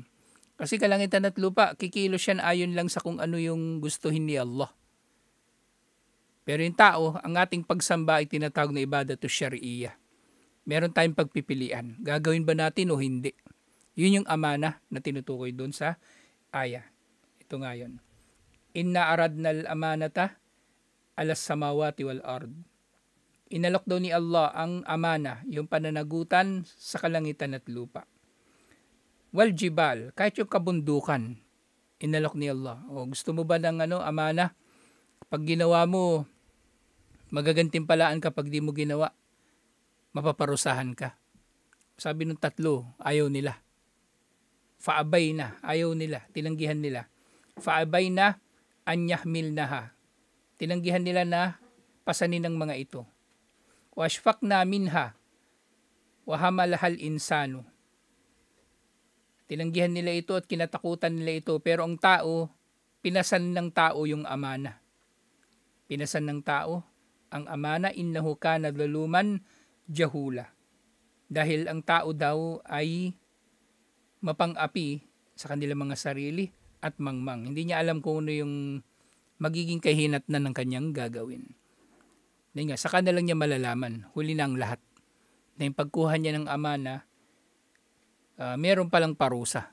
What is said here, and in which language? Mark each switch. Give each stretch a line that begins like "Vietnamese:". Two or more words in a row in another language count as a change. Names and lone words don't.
Filipino: Kasi kalangitan at lupa, kikilos yan ayon lang sa kung ano yung gustuhin ni Allah. Pero yung tao, ang ating pagsamba ay tinatawag na
Arabic: عبادة شرعية.
Filipino: Meron tayong pagpipilian. Gagawin ba natin o hindi? Yun yung amana na tinutukoy doon sa aya. Ito nga yun.
Arabic: إنا عرضنا الأمانة على السماوات والأرض.
Filipino: Inalok daw ni Allah ang amana, yung pananagutan sa kalangitan at lupa.
Arabic: والجبال,
Filipino: kahit yung kabundukan, inalok ni Allah. O gusto mo ba ng amana? Pag ginawa mo, magagantimpalaan kapag di mo ginawa, mapaparusahan ka. Sabi ng tatlo, ayaw nila.
Arabic: فأبين,
Filipino: ayaw nila, tinanggihan nila.
Arabic: فأبين أن يحملنها.
Filipino: Tinanggihan nila na pasanin ng mga ito.
Arabic: وأشفقن منها، وحملها الإنسان.
Filipino: Tinanggihan nila ito at kinatakutan nila ito, pero ang tao, pinasan ng tao yung amana. Pinasan ng tao ang amana,
Arabic: إنه كان ظلوما جهولا.
Filipino: Dahil ang tao daw ay mapang-api sa kanilang mga sarili at mangmang. Hindi niya alam kung ano yung magiging kahinatnan ng kanyang gagawin. Dahil nga, saka na lang niya malalaman, huli na ang lahat. Na yung pagkuha niya ng amana, meron palang parusa.